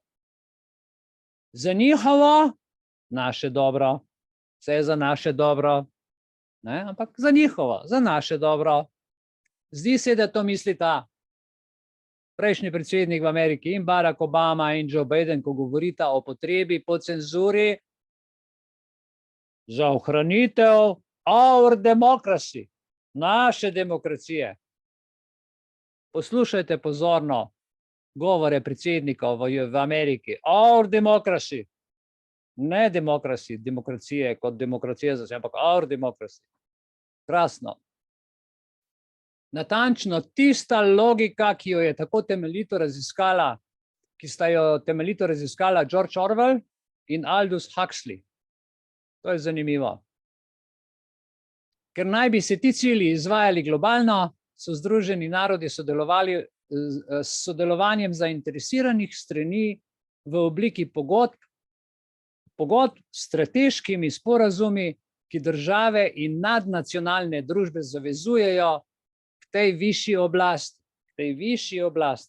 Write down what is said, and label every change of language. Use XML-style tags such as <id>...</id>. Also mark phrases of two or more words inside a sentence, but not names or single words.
<sl>Za njihovo, naše dobro, vse je za naše dobro, ne? Ampak za njihovo, za naše dobro. Zdi se, da to mislita prejšnji predsednik v Ameriki in Barack Obama in Joe Biden, ko govorita o potrebi po cenzuri za ohranitev</sl> <en>our democracy,</en> <sl>naše demokracije. Poslušajte pozorno govore predsednikov v Ameriki.</sl> <en>Our democracy.</en> <sl>Ne demokrasi, demokracije kot demokracija zase, ampak</sl> <en>our democracy.</en> <sl>Krasno. Natančno tista logika, ki jo je tako temeljito raziskala, ki sta jo temeljito raziskala George Orwell in Aldous Huxley. To je zanimivo. Ker naj bi se ti cilji izvajali globalno, so Združeni narodi sodelovali s sodelovanjem zainteresiranih strani v obliki pogodb, s strateškimi sporazumi, ki države in nadnacionalne družbe zavezujejo k tej višji oblasti.</sl>